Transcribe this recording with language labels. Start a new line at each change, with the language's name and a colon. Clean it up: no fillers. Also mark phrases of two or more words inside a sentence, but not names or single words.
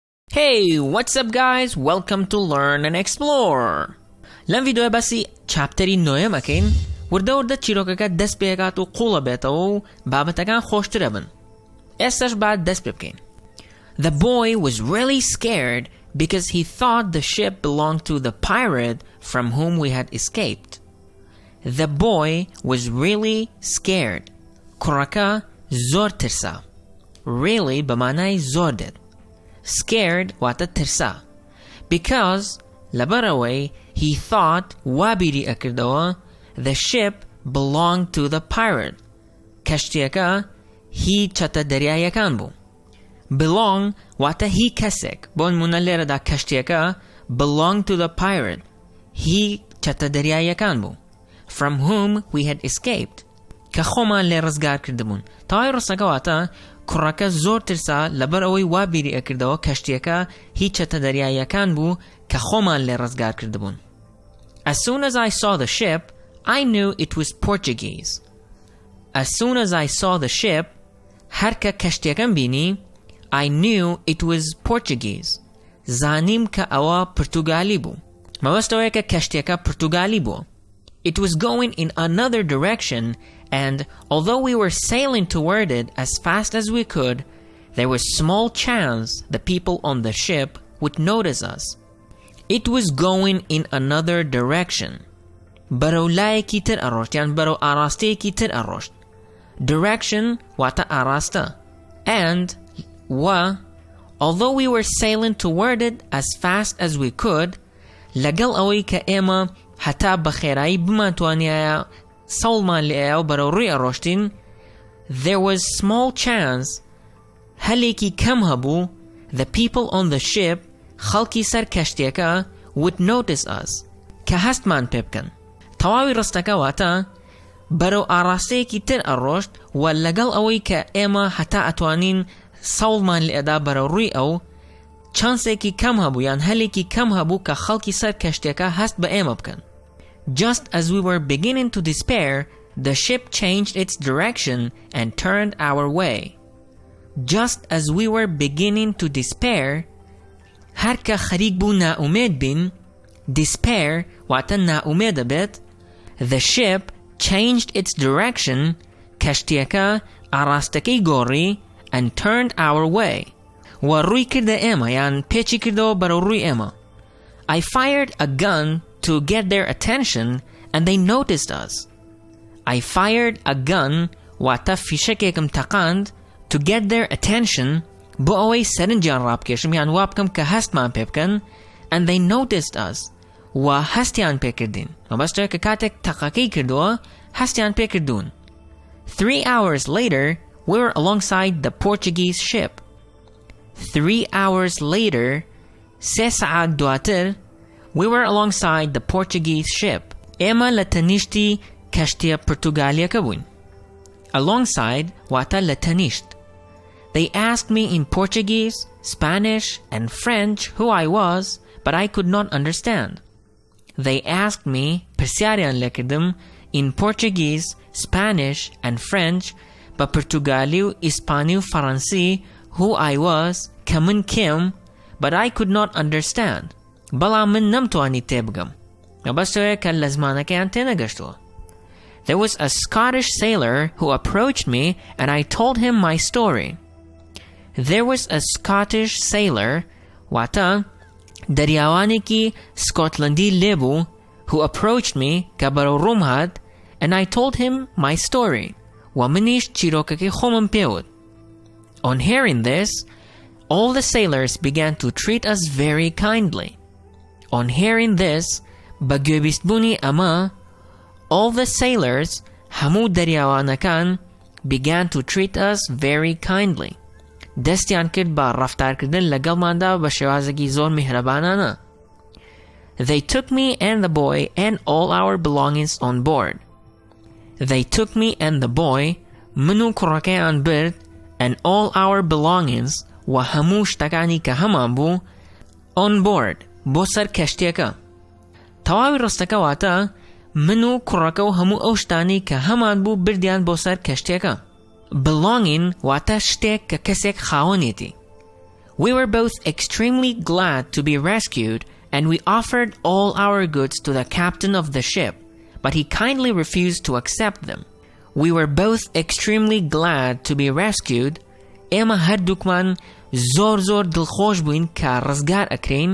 English: Hey, what's up guys? Welcome to Learn and Explore.
Central Kurdish: لەم ڤیدیۆیە باسی چاپتەری نۆیەمەکەین وردە چیرۆکەکە دەست پێکات و قوڵە بێتەوە و بابەتەکان خۆشترە بن. ئێستاش با دەست پێ بکەین.
English: The boy was really scared because he thought the ship belonged to the pirate from whom we had escaped. The boy was really scared.
Central Kurdish: کوڕەکە زۆر ترسا. Really بەمانای زۆر دێت. Scared واتە ترسا.
English: Because لەبەرەوەی he thought
Central Kurdish: وابیری ئەکردەوە
English: the ship belonged to the pirate.
Central Kurdish: کەشتیەکە هی چەتە دەریایەکان بوو. Belong واتە هی کەسێک. بۆ نمونە لێرەدا کەشتیەکە
English: belonged to the pirate.
Central Kurdish: هی چەتە دەریایەکان بوو.
English: From whom we had escaped.
Central Kurdish: کە خۆمان لێ ڕزگار کردبوون. تەواوی ڕستەکە واتە کوڕەکە زۆر ترسا لەبەر ئەوەی وابیری ئەکردەوە کەشتیەکە هی چەتە دەریایەکان بوو کە خۆمان لێ ڕزگار کردبوون.
English: As soon as I saw the ship, I knew it was Portuguese. As soon as I saw the ship,
Central Kurdish: هەر کە کەشتیەکەم بینی,
English: I knew it was Portuguese.
Central Kurdish: زانیم کە ئەوە پرتوگالی بوو. مەبەستەوەیە کە کەشتیەکە پرتوگالی بوو.
English: It was going in another direction, and although we were sailing toward it as fast as we could, there was small chance the people on the ship would notice us. It was going in another direction.
Central Kurdish: بەرەو لایەکی تر ئەڕۆشت یان بەرەو ئاراستەیەکی تر ئەڕۆشت. Direction واتە ئاراستە.
English: And although we were sailing toward it as fast as we could,
Central Kurdish: لەگەڵ ئەوەی کە ئێمە هەتا بەخێرایی بمانتوانیایە سەوڵمان لێیە و بەرەو ڕووی ئەڕۆشتین,
English: there was small chance
Central Kurdish: هەلێکی کەم هەبوو
English: the people on the ship
Central Kurdish: خەڵکی سەر کەشتیەکە
English: would notice us
Central Kurdish: کە هەستمان پێ بکەن. تەواوی ڕستەکە واتە بەرەو ئاراستەیەکی تر ئەڕۆشت و لەگەڵ ئەوەی کە ئێمە هەتا ئەتوانین سەوڵمان لێدا بەرەو ڕووی ئەو چانسێکی کەم هەبوو یان هەلێکی کەم هەبوو کە خەڵکی سەر کەشتیەکە هەست بە ئێمە بکەن.
English: Just as we were beginning to despair, the ship changed its direction and turned our way. Just as we were beginning to despair,
Central Kurdish: هەر کە خەریک بوو نائومێد بین, despair واتە نائومێدە بێت,
English: the ship changed its direction,
Central Kurdish: کەشتیەکە ئاراستەکەی گۆڕی
English: and turned our way.
Central Kurdish: و ڕووی کردە ئێمە یان پێچی کردەوە بەرەو ڕووی ئێمە.
English: I fired a gun to get their attention and they noticed us. I fired a gun
Central Kurdish: واتە فیشەکێکم تەقاند
English: to get their attention
Central Kurdish: بۆ ئەوەی سەرنجیان ڕابکێشم یان وا بکەم کە هەستمان پێ بکەن
English: and they noticed us
Central Kurdish: و هەستیان پێکردین. مەبەستەوە کە کاتێک تەقەکەی کردووە هەستیان پێکردوون.
English: 3 hours later we were alongside the Portuguese ship. 3 hours later
Central Kurdish: 3 سەعات دواتر
English: we were alongside the Portuguese ship.
Central Kurdish: ئێمە لە تەنیشتی کەشتیە پرتوگالیەکە بووین. Alongside واتە لە تەنیشت.
English: They asked me in Portuguese, Spanish, and French who I was, but I could not understand. They asked me,
Central Kurdish: پرسیاریان لێکردم,
English: in Portuguese, Spanish, and French,
Central Kurdish: بە پرتوگالی و ئیسپانی و فەڕەنسی
English: who I was,
Central Kurdish: کە من کێم,
English: but I could not understand.
Central Kurdish: بەڵام من نەمتوانی تێبگەم. مەبەستەوەیە کە لە زمانەکەیان تێنەگەشتووە.
English: There was a Scottish sailor who approached me and I told him my story. There was a Scottish sailor
Central Kurdish: واتە دەریاوانێکی سکۆتلەندی لێبوو
English: who approached me
Central Kurdish: کە بەرەو ڕووم هات
English: and I told him my story.
Central Kurdish: و منیش چیرۆکەکەی خۆمم پێوت.
English: On hearing this, all the sailors began to treat us very kindly. On hearing this,
Central Kurdish: بە گوێبیستبوونی ئەمە,
English: all the sailors,
Central Kurdish: هەموو دەریاوانەکان,
English: began to treat us very kindly.
Central Kurdish: دەستیان کرد بە ڕەفتارکردن لەگەڵماندا بە شێوازێکی زۆر میهرەبانانە.
English: They took me and the boy and all our belongings on board. They took me and the boy,
Central Kurdish: من و کوڕەکەیان برد,
English: and all our belongings,
Central Kurdish: و هەموو شتەکانی کە هەمان بوو,
English: on board,
Central Kurdish: بۆ سەر کەشتیەکە. تەواوی ڕستەکە واتە من و کوڕەکە و هەموو ئەو شتانی کە هەمان بوو بردیان بۆ سەر کەشتیەکە. Belonging واتە شتێک کە کەسێک خاوەنێتی.
English: We were both extremely glad to be rescued, and we offered all our goods to the captain of the ship, but he kindly refused to accept them. We were both extremely glad to be rescued.
Central Kurdish: ئێمە هەردووکمان زۆر دڵخۆش بووین کە ڕزگار ئەکرین.